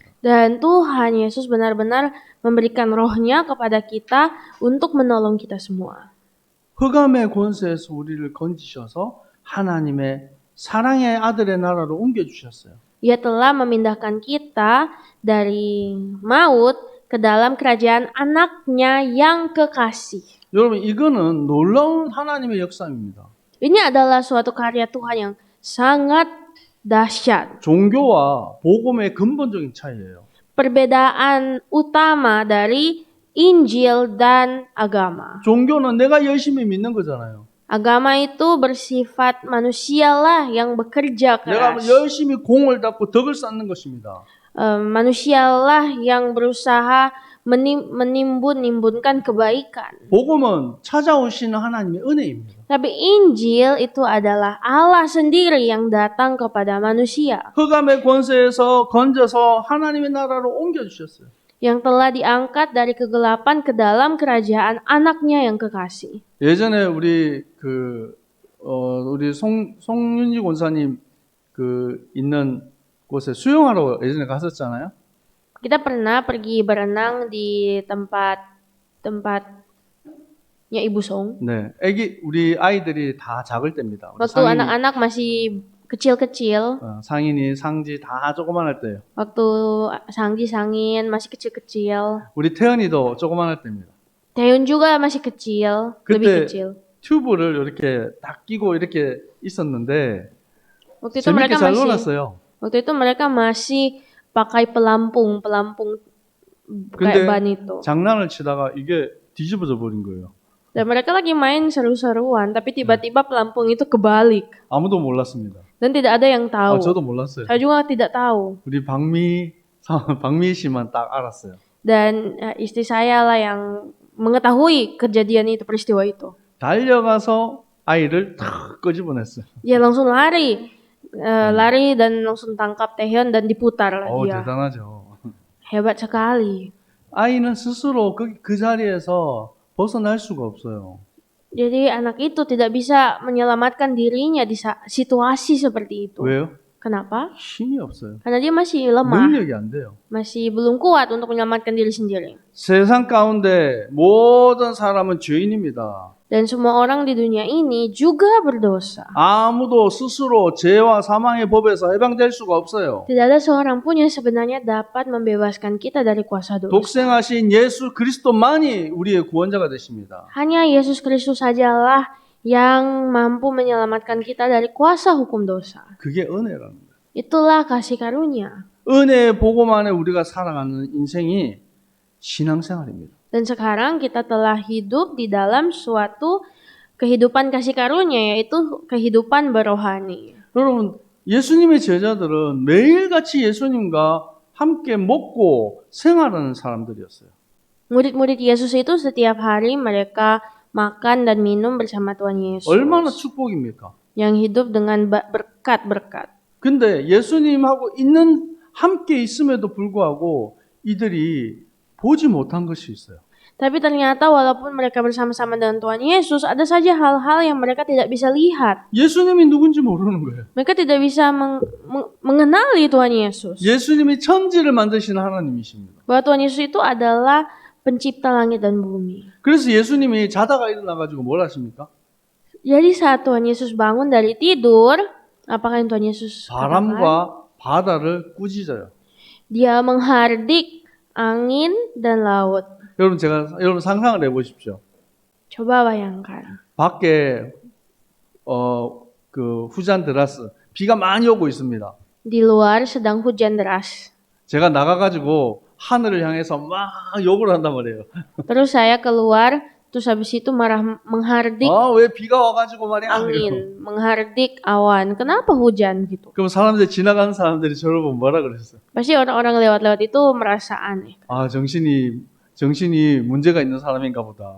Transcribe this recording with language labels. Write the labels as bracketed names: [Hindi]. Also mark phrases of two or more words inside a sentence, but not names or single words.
[Indonesian] Dan Tuhan Yesus benar-benar memberikan rohnya kepada kita untuk menolong kita semua. [Korean] 흑암의 권세에서 우리를 건지셔서 하나님의 사랑의 아들의 나라로 옮겨주셨어요. [Indonesian] Ia telah memindahkan kita dari maut ke dalam kerajaan anaknya yang kekasih. [Korean] 여러분, 이거는 놀라운 하나님의 역사입니다. [Indonesian] Ini adalah suatu karya Tuhan yang sangat dahsyat. [Korean] 종교와 복음의 근본적인 차이예요. [Indonesian] Perbedaan utama dari Injil dan agama. [Korean] 종교는 내가 열심히 믿는 거잖아요. [Indonesian] Agama itu bersifat manusialah yang bekerja [Korean] 내가 [Indonesian] keras. [Korean] 열심히 공을 닦고 덕을 쌓는 것입니다. [Indonesian] Manusialah yang berusaha menimbun-nimbunkan kebaikan. [Korean] 복음은 찾아오시는 하나님의 은혜입니다. [Indonesian] Tapi Injil itu adalah Allah sendiri yang datang kepada manusia. [Korean] 흑암의 권세에서 건져서 하나님의 나라로 옮겨주셨어요. [Indonesian] Yang telah diangkat dari kegelapan ke dalam kerajaan anaknya yang kekasih. [Korean] 예전에 우리 송윤지 권사님 있는 곳에 수영하러 예전에 갔었잖아요. [Indonesian] Kita pernah pergi berenang di tempatnya Ibu Song. [Korean] 네, 우리 아이들이 다 작을 때입니다. 우리 [Indonesian] Waktu anak-anak masih kecil-kecil. [Korean] 상인이 상지 다 조그만할 때예요. [Indonesian] Waktu Sangji Sangin masih kecil-kecil. [Korean] 우리 태연이도 조그만할 때입니다. [Indonesian] Taeyun juga masih kecil, lebih kecil. [Korean] 튜브를 이렇게 딱 끼고 이렇게 있었는데 [Indonesian] Waktu itu [Korean] 재밌게 [Indonesian] mereka [Korean] 잘 [Indonesian] masih [Korean] 놀았어요. [Indonesian] Waktu itu mereka masih pakai pelampung kayak ban itu. [Korean] 장난을 치다가 이게 뒤집어져 버린 거예요. [Indonesian] Dan mereka lagi main seru-seruan, tapi tiba-tiba pelampung itu kebalik. [Korean] 아무도 몰랐습니다. [Indonesian] Dan tidak ada yang tahu. [Korean] 저도 몰랐어요. [Indonesian] Saya juga tidak tahu. [Korean] 우리 박미 씨만 딱 알았어요. [Indonesian] Dan istri saya lah yang mengetahui kejadian itu, peristiwa itu. [Korean] 달려가서 아이를 탁 끄집어냈어요. [Indonesian] Dia langsung lari dan langsung tangkap Taehyun dan diputar lah dia. [Korean] 대단하죠. [Indonesian] Hebat sekali. [Korean] 아이는 스스로 그 자리에서 벗어날 수가 없어요. [Indonesian] Jadi anak itu tidak bisa menyelamatkan dirinya di situasi seperti itu. [Korean] 왜요? [Indonesian] Kenapa? [Korean] 힘이 없어요. [Indonesian] Karena dia masih lemah, [Korean] 능력이 안 돼요. [Indonesian] masih belum kuat untuk menyelamatkan diri sendiri. [Korean] 세상 가운데 모든 사람은 죄인입니다. [Indonesian] Dan semua orang di dunia ini juga berdosa. [Korean] 아무도 스스로 죄와 사망의 법에서 해방될 수가 없어요. [Indonesian] Tidak ada seorang pun yang sebenarnya dapat membebaskan kita dari kuasa dosa. [Korean] 독생하신 예수 그리스도만이 우리의 구원자가 되십니다. [Indonesian] Hanya Yesus Kristus sajalah yang mampu menyelamatkan kita dari kuasa hukum dosa. [Korean] 그게 은혜라는 거예요. [Indonesian] Itulah kasih karunia. [Korean] 은혜 보고만에 우리가 살아가는 인생이 신앙생활입니다. [Indonesian] Dan sekarang kita telah hidup di dalam suatu kehidupan kasih karunia, yaitu kehidupan berohani. [Korean] 여러분, 예수님의 제자들은 매일같이 예수님과 함께 먹고 생활하는 사람들이었어요. [Indonesian] Murid-murid Yesus itu setiap hari mereka makan dan minum bersama Tuhan Yesus. [Korean] 얼마나 축복입니까? [Indonesian] Yang hidup dengan berkat-berkat. [Korean] 근데 예수님하고 함께 있음에도 불구하고 이들이 보지 못한 것이 있어요. [Indonesian] Tapi ternyata walaupun mereka bersama-sama dengan Tuhan Yesus, ada saja hal-hal yang mereka tidak bisa lihat. [Korean] 예수님이 누군지 모르는 거예요. [Indonesian] Mereka tidak bisa mengenali Tuhan Yesus. [Korean] 예수님이 천지를 만드신 하나님이십니다. [Indonesian] Bahwa Tuhan Yesus itu adalah pencipta langit dan bumi. [Korean] 그래서 예수님이 자다가 일어나가지고 뭘 하십니까? [Indonesian] Jadi saat Tuhan Yesus bangun dari tidur, apakah yang Tuhan Yesus katakan? [Korean] 바람과 바다를 꾸짖어요. [Indonesian] Dia menghardik angin dan laut. [Korean] 여러분 상상을 해보십시오. [Indonesian] Coba bayangkan. [Korean] 밖에 그 후잔 드라스 비가 많이 오고 있습니다. [Indonesian] Di luar sedang hujan deras. [Korean] 제가 나가가지고 하늘을 향해서 막 욕을 한단 말이에요. [Indonesian] Terus saya keluar, terus habis itu menghardik [Korean] 왜 비가 와가지고 말이야. [Indonesian] angin, menghardik awan. Kenapa hujan gitu? [Korean] 그럼 지나가는 사람들이 저를 보면 뭐라 그랬어요? [Indonesian] Pasti orang-orang lewat-lewat itu merasa aneh. [Korean] 정신이 문제가 있는 사람인가 보다.